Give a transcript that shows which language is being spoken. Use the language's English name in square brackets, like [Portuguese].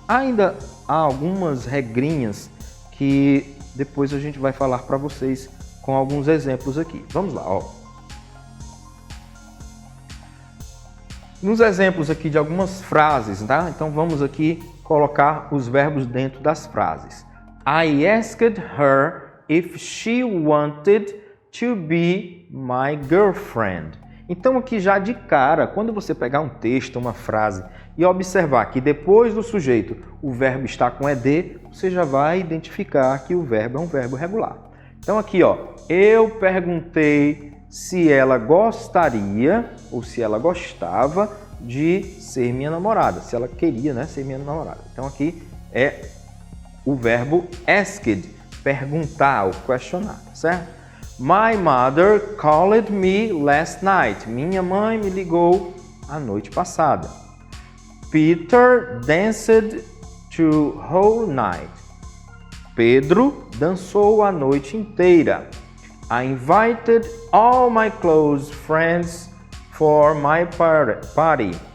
[Portuguese] Ainda há algumas regrinhas que depois a gente vai falar para vocês com alguns exemplos aqui. Vamos lá, ó. Nos exemplos aqui de algumas frases, tá? Então vamos aqui colocar os verbos dentro das frases. [English] I asked her if she wanted to be my girlfriend. [Portuguese] Então aqui já de cara, quando você pegar um texto, uma frase e observar que depois do sujeito o verbo está com ED, você já vai identificar que o verbo é um verbo regular. Então aqui, ó, eu perguntei se ela gostaria ou se ela gostava de ser minha namorada, se ela queria, né, ser minha namorada. Então aqui é o verbo asked, perguntar ou questionar, certo? [English] My mother called me last night. [Portuguese] Minha mãe me ligou a noite passada. [English] Peter danced the whole night. [Portuguese] Pedro dançou a noite inteira. [English] I invited all my close friends for my party.